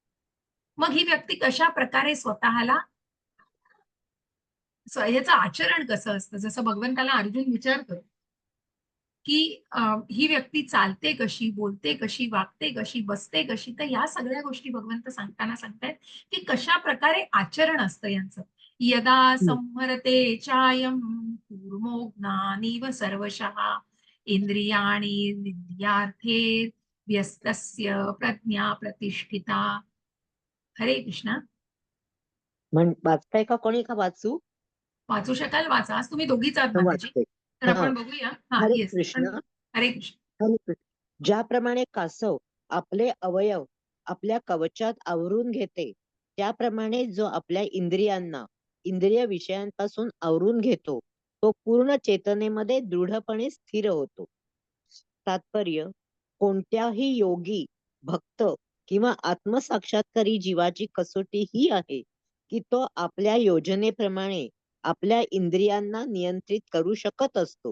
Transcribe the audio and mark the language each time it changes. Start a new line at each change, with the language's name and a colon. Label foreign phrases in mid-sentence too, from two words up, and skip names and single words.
Marathi: मग ही व्यक्ती कशा प्रकारे स्वतःला याचं आचरण कसं असतं? जसं भगवंताला अर्जुन विचारतो, की ही व्यक्ती चालते कशी, बोलते कशी, वागते कशी, बसते कशी? तर या सगळ्या गोष्टी भगवंत सांगताना सांगतायत, की कशाप्रकारे आचरण असतं यांचं. यदा हं.
Sanskrit: संहरते चायं कूर्मो ज्ञानीव सर्वशः इंद्रियाणि निन्द्यार्थे व्यस्तस्य प्रज्ञा प्रतिष्ठिता.
Marathi: हरे कृष्ण. वाचताय का कोणी, का वाचू? वाचू शकाल? वाचा. आज तुम्ही दोघीच आहात माताजी. वाचते. तर हां. आपण बघूया. हां, हरे येस. कृष्ण, पण हरे कृष्ण. हरे कृष्ण. ज्याप्रमाणे कासव आपले अवयव आपल्या कवचात आवरून घेते, त्याप्रमाणे जो आपल्या इंद्रियांना इंद्रिय विषयांपासून आवरून घेतो, तो पूर्ण चेतनेमध्ये दृढपणे स्थिर होतो. तात्पर्य: कोणत्याही योगी, भक्त किंवा आत्मसाक्षात्कारी जीवाची कसोटी ही आहे, की तो आपल्या योजनेप्रमाणे आपल्या इंद्रियांना नियंत्रित करू शकत असतो.